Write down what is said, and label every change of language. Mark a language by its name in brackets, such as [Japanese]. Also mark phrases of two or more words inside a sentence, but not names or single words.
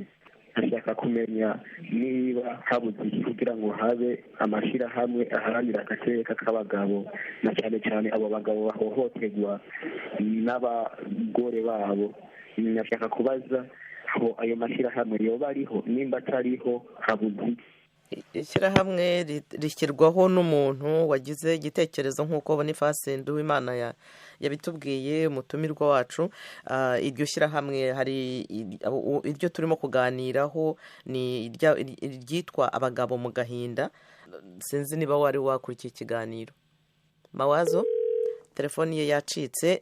[Rundi] Ashaka kumenya niba habuze iki kugira ngo habe amashyirahamwe aharanira agateka k'abagabo, na cyane cyane abo bagabo bahohoterwa n'abagore babo. Nashaka kubaza aho ayo mashyirahamwe yoba ariho, nimba atariho habuze. Ishyirahamwe rishyirwaho n'umuntu wagize igitekerezo nk'uko Boniface Nduwimana yabitubwiye, umutumirwa wacu. Iryo shyirahamwe hari iryo turimo kuganiraho ni iryitwa Abagabo mu Gahinda. Sinzi niba wari wakurikiye ikiganiro. Mawazo, telefoni ye yacitse.